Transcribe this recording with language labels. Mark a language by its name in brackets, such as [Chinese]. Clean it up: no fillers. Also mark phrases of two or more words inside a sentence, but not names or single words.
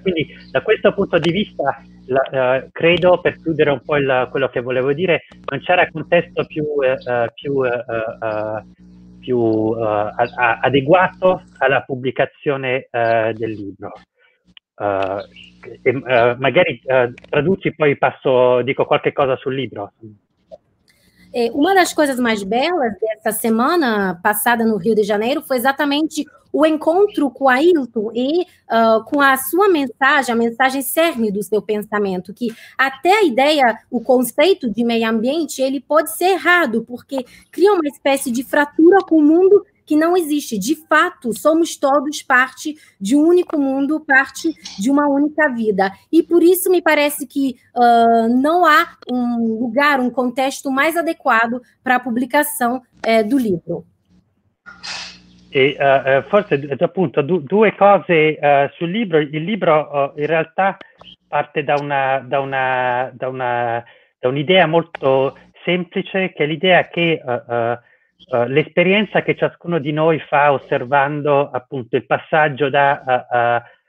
[Italian] Quindi da questo punto di vista credo, per chiudere un po' quello che volevo dire, non c'era contesto più adeguato alla pubblicazione del libro. Magari traduci, poi dico qualche cosa sul libro. [Portuguese] Uma das coisas mais belas dessa semana passada no Rio de Janeiro foi exatamente o encontro com a Ailton e com a sua mensagem, a mensagem cerne do seu pensamento, que até a ideia, o conceito de meio ambiente, ele pode ser errado, porque cria uma espécie de fratura com o mundo que não existe. De fato, somos todos parte de um único mundo, parte de uma única vida. E por isso me parece que não há um lugar, um contexto mais adequado para a publicação do livro. [Italian] E forse appunto due cose sul libro. Il libro in realtà parte da un'idea molto semplice, che è l'idea che l'esperienza che ciascuno di noi fa osservando appunto il passaggio da